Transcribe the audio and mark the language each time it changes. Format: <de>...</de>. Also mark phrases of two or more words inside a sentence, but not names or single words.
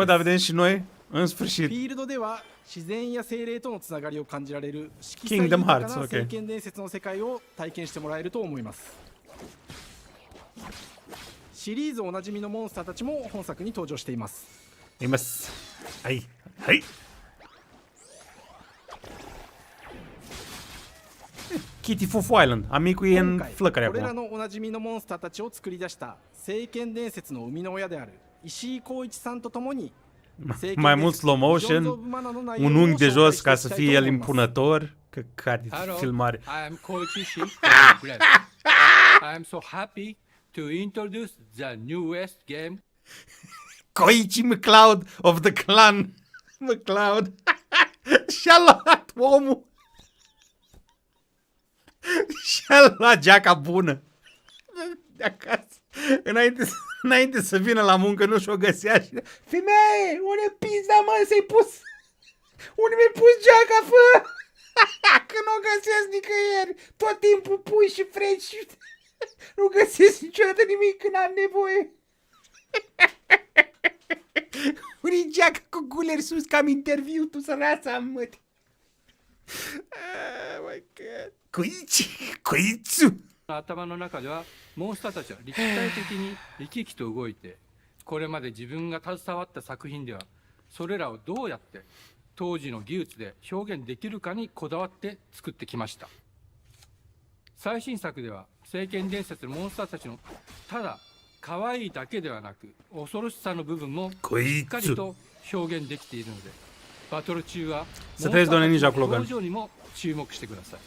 <ja>フィールドでは自然や精霊とのつながりを感じられる色彩豊かな聖剣伝説の世界を体験してもらえると思います。シリーズおなじみのモンスターたちも本作に登場しています。います。はいはい。Kitty Fufu Island.</ja> <ro>Amicul e în flăcări</ro> <ja>これら</ja> <ro>acum.</ro> <ja>のおなじみのモンスターたちを作り出した聖剣伝説の生みの親である石井光一さんと共に</ja> <ro>Mai mult</ro> <en>slow motion,</en> <ro>un unghi de jos ca să fie el impunător. Căcat de filmare.</ro> <en>I am Koichi Shin. I am so happy to introduce the newest game. Koichi McCloud of the clan.</en> <ro>McCloud. Și-a luat omul. Și-a luat geaca bună de acasă. Înainte să vină la muncă, nu și-o găsea și... Femeie, unde pizda, mă, să-i pus? Unde mi-ai pus geaca, fă? Că nu o găsesc nicăieri. Tot timpul pui și freci și... Nu găsesc niciodată nimic când am nevoie. Unde-i geaca cu guleri sus, că am interviu, tu sărața, mă.</ro> <en>Oh my god. Koichi!</en> <ja>頭の中ではモンスターたちは立体的に生き生きと動いて、これまで自分が携わった作品ではそれらをどうやって当時の技術で表現できるかにこだわって作ってきました。最新作では聖剣伝説のモンスターたちのただ可愛いだけではなく恐ろしさの部分もしっかりと表現できているので、バトル中はモンスターたちの表情にも注目してください。</ja>